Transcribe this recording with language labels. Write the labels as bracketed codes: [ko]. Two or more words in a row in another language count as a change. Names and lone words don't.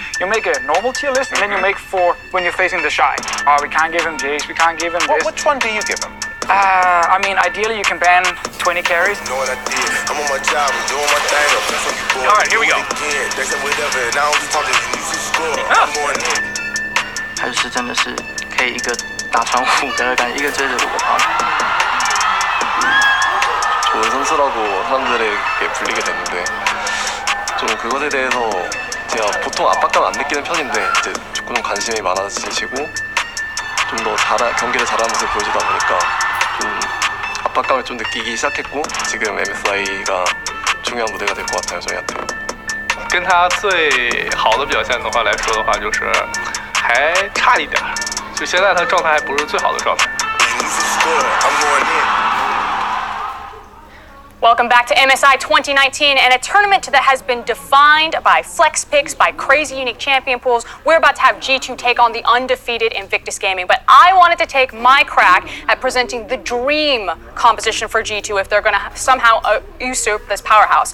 [en] You make a normal tier list, and then you make 4 when you're facing the Shy. We can't give him Jace, we can't give him this. Which one do you give him? I mean, ideally you can ban 20 carries. You know what I did? I'm on my job, I'm doing my thing. I'm just like boy. All right, here we go. They said whatever, and now I'm talking, you should score. I'm going in. [zh] 还是真的是可以一个打穿5个的感觉，一个追着5个跑。 [ko] 좋은 선수라고 사람들에게 불리게 됐는데 좀 그것에 대해서 제가 보통 압박감 안 느끼는 편인데 이제 조금 관심이 많아지시고 좀 더 경기를 잘하는 모습을 보여주다 보니까 좀 압박감을 좀 느끼기 시작했고 지금 MSI가 중요한 무대가 될 것 같아요 저희한테. [zh] 跟他最好的表现的话来说的话，就是还差一点，就现在他状态还不是最好的状态。 [en] Welcome back to MSI 2019 and a tournament that has been defined by flex picks, by crazy unique champion pools. We're about to have G2 take on the undefeated Invictus Gaming, but I wanted to take my crack at presenting the dream composition for G2 if they're going to somehow usurp this powerhouse.